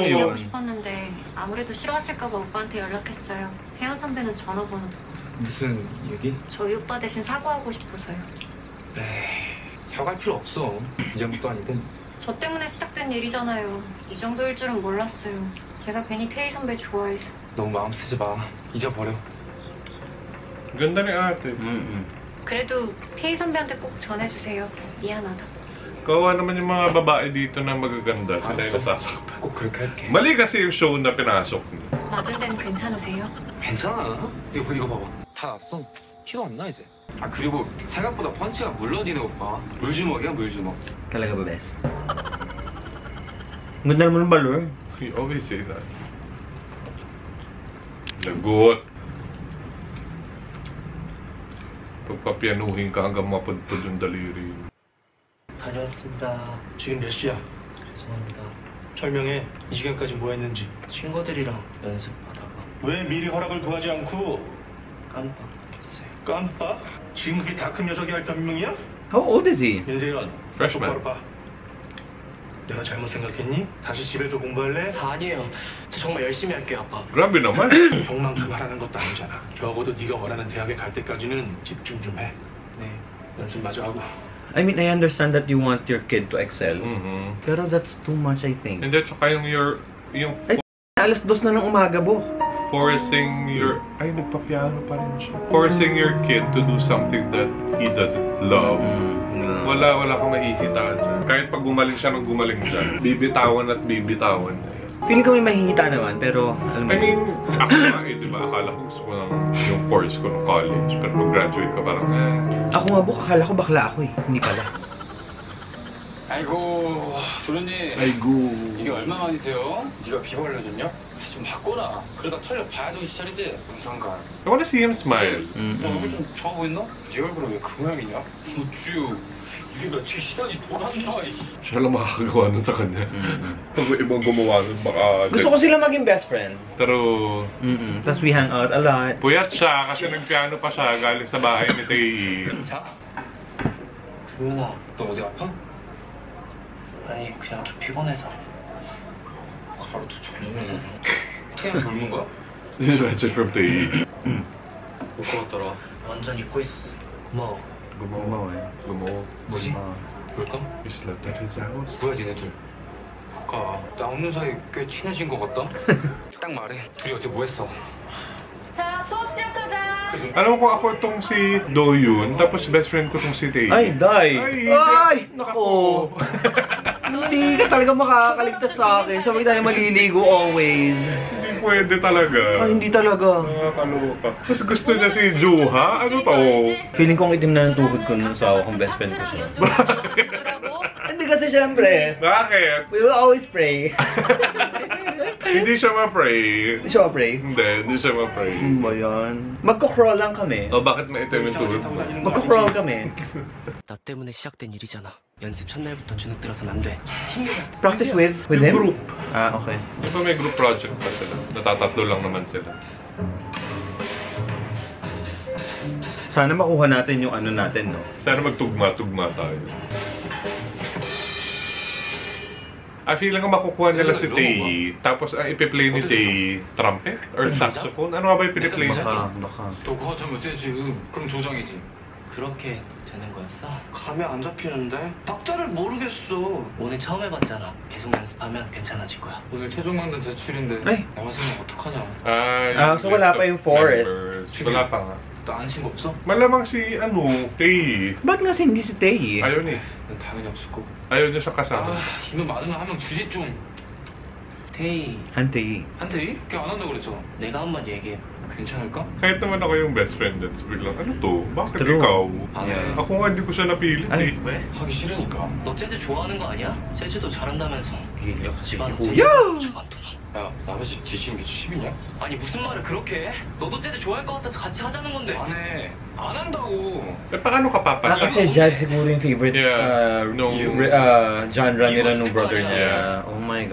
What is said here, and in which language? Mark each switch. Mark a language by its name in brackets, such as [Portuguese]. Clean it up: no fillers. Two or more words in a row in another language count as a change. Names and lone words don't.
[Korean] 선배한테 [Filipino] yun. [Korean] 얘기하고 싶었는데 아무래도 싫어하실까봐 오빠한테 연락했어요. 세현 선배는 전화번호도. 무슨 얘기? 저희 오빠 대신 사과하고 싶어서요. 에이, 사과할 필요 없어. 이전부터 아니든. 저 때문에 시작된 일이잖아요. 이 정도일 줄은 몰랐어요. 제가 괜히 태희 선배 좋아해서. 너무 마음 쓰지 마. 잊어버려. [Filipino] Ganda ni ate. [Korean] 그래도 태희 선배한테 꼭 전해주세요. 미안하다고. [Filipino] Kawawa naman yung mga babae dito na magaganda. Sila yung [Korean] 알았어. [Filipino] nasasaktan. [Korean] 꼭 그렇게 할게. [Filipino] Mali kasi yung show na pinasok niya. [Korean] 맞을 땐 괜찮으세요? 괜찮아. 이거 봐봐. 다 났어. 티도 안 나 이제. 아 그리고 생각보다 펀치가 물러지네 오빠. 물주먹이야 물주먹. [Filipino] Talaga ba, bes? Ganda naman ng balor. [English] You always say that. [Filipino] Lagot. Pagpapianuhin ka hanggang mapudpud yung daliri. [Korean] 다녀왔습니다. 지금 몇 시야? 죄송합니다. 설명해. 이 시간까지 뭐 했는지. 친구들이랑 연습하다가 왜 미리 허락을 구하지 않고 깜빡했어요. 깜빡? 지금 그게 다 큰 녀석이 할 변명이야? [English] How old is he? [Korean] 윤재현, [English] Freshman. [Korean] 똑바로 봐. 내가 잘못 생각했니? 다시 집에서 공부할래? 아니에요. 저 정말 열심히 할게요, 아빠. [Filipino] Grabe naman. [Korean] 형만큼 하라는 것도 아니잖아. 적어도 네가 원하는 대학에 갈 때까지는 집중 좀 해. 네. 연습 마저 하고. [English] I mean, I understand that you want your kid to excel. Mhm. Pero that's too much, I think. [Filipino] Hindi, tsaka yung Ay, alas 2 na ng umaga, bo. [English] forcing your... [Filipino] Ay, nagpa-piano pa rin siya. [English] Forcing your kid to do something that he doesn't love. [Filipino] Wala kang makikita dyan. Kahit pag gumaling siya ng gumaling dyan, bibitawan at bibitawan na yan. Feeling ko may mahihita naman, pero alam mo. [English] I mean, [Filipino] ako nga eh, di ba? Akala ko gusto ko ng yung course ko ng college. Pero pag graduate ka parang, Ako nga, bo, akala ko bakla ako eh. Hindi pala. [Korean] 아이고, 도련님. A이고. 이게 얼마 만이세요? 네가 비번 알려줬냐? 좀 바꿔라. 그러다 털려 봐야 정신 차리지. 영상가. [English] I wanna see him smile. [Korean] 얼굴 좀 좋아 보였나? 네 얼굴은 왜 그 모양이냐? 우쭈. 이게 며칠 시간이 돌았나? [Filipino] Siya lang makakagawa nun sa kanya. Pag may ibang gumawa nun, baka... Gusto ko sila maging [English] best friend. [Filipino] Pero... Tapos [English] we hang out a lot. [Filipino] Puyat siya kasi nagpiano pa siya galing sa bahay ni Tei. [Korean] 자. 도현아, 너 어디 아파? 아니, 그냥 좀 피곤해서. 가루도 저녁에 태양 젊은 거야? [English] This is a message from Tei. [Korean] 올 것 같더라. 완전 잊고 있었어. 고마워. [Filipino] Gumawa eh. Gumawa. [Korean] 뭐지? 볼까? [English] We slept at his house. [Korean] 뭐야 니네 둘? 뭐가? 나 없는 사이 꽤 친해진 것 같다? 딱 말해. 둘이 어제 뭐 했어? 자, 수업 시작하자. [Filipino] Alam mo kung ako itong si Do-yoon, tapos [English] best friend [Filipino] ko itong si Tei. Ay, die! Ay, Nako! Hindi ka talaga makakaligtas sa akin. Sabay tayo maliligo always. Hindi pwede talaga. Ay, hindi talaga. Nakakaloka. Mas gusto niya si Juha? Ano to? Feeling kong itim na ng tuhod ko nung sa akong [English] best friend [Filipino] ko siya. Hindi kasi syempre, Bakit? [English] we will always pray. [Filipino] Hindi siya ma-pray. Hindi siya pray. Hindi siya ma-pray. Ano ba yan? Magko-crawl lang kami. O bakit maitim yung tuhod mo? Magko-crawl kami. [Korean] 나 때문에 시작된 일이잖아. 연습 첫날부터 주눅 들어선 안 돼. 힘내자. [English] Practice with him? Group. Ah, okay. [Filipino] Di ba may [English] group project [Filipino] pa sila? Natatatlo lang naman sila. Sana makuha natin yung ano natin, no? Sana magtugma-tugma tayo. [English] I feel [Filipino] lang makukuha nila si Tei, tapos ang ipi-play ni Tei, trumpet? Or saxophone? Ano nga ba yung piniplay niya? baka. [Korean] 너 그거 하자면 쟤지. 그럼 조장이지. 그렇게 되는 거였어? 감이 안 잡히는데? 박자를 모르겠어. 오늘 처음 해봤잖아. 계속 연습하면 괜찮아질 거야. 오늘 최종 강단 제출인데 에이. 나왔으면 어떡하냐? [Filipino] So wala pa yung fourth. Wala pa nga. [Korean] 너 안 친 거 없어? [Filipino] Malamang si, Tei. Ba't nga hindi si Tay? Ayaw niya. [Korean] 난 당연히 없을 거고. [Filipino] Ayaw niya siya kasama. [Korean] 이놈 많으면 한 명 주지 좀. 태희 Hantay. 한태희? 걔 안 한다고 그랬잖아. 내가 한 번 얘기해. 괜찮을까? [Filipino] Kahit naman ako yung best friend, that's biglang, ano to? Bakit [English] True. [Filipino] ikaw? [Korean] 안 해. [Filipino] Ako nga hindi ko siya napilit Ay, eh. [Korean] 왜? 하기 싫으니까. 너 재즈 좋아하는 거 아니야? 재즈도 잘한다면서. [Filipino] Gilyo kasi si [Korean] 집안은 [Filipino] Kuya. [Korean] 재즈 엄청 많더라. 야, 남의 집 뒤지는 게 취미냐? 아니 무슨 말을 그렇게 해? 너도 재즈 좋아할 것 같아서 같이 하자는 건데. 안 해. 안 한다고. [Filipino] Eh, paano ka Ah, papasya? kasi jazz siguro yung favorite [English] Yeah. No. [Filipino] genre nila nung brother niya. [English] Yeah. Oh my